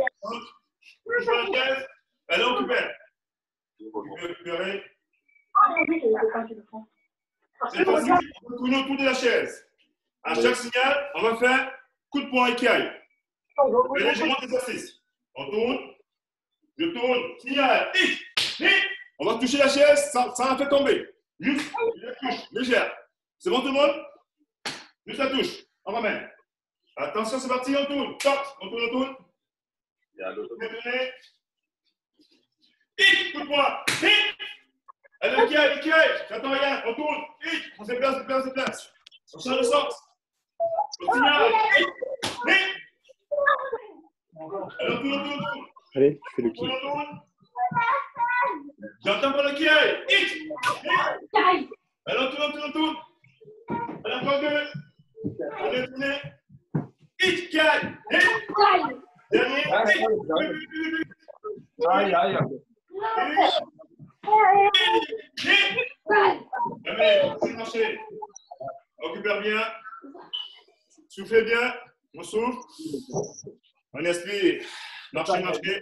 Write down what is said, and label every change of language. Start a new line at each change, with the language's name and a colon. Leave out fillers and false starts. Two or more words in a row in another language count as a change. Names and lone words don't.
French: Touche pas la chaise. Allez, on récupère. Récupérer. Cette fois-ci, on va tourner autour de la chaise. À chaque signal, on va faire coup de poing et kiai. Légèrement d'exercice. On tourne. Je tourne. Signal. Hit. Hit. On va toucher la chaise sans la faire tomber. Juste la touche légère. C'est bon tout le monde? Juste la touche. On ramène. Attention, c'est parti. On tourne. Top. On tourne. Hit. Coup de poing. Hit. Allez, le kiai. J'attends rien. On tourne. Hit. On se déplace. On change de sens. On signale. Hit. Hit. Allez, on tourne. Allez, tu fais le kick. On tourne. J'entends pas le kiai. Hit. Allez, on tourne. Allez, encore deux. Allez, tournez. Hit, kiai. Hit. Dernier. Hit. Aïe. Allez, c'est marché. On récupère bien. soufflez bien. On souffle. On expire. Marchez, marchez.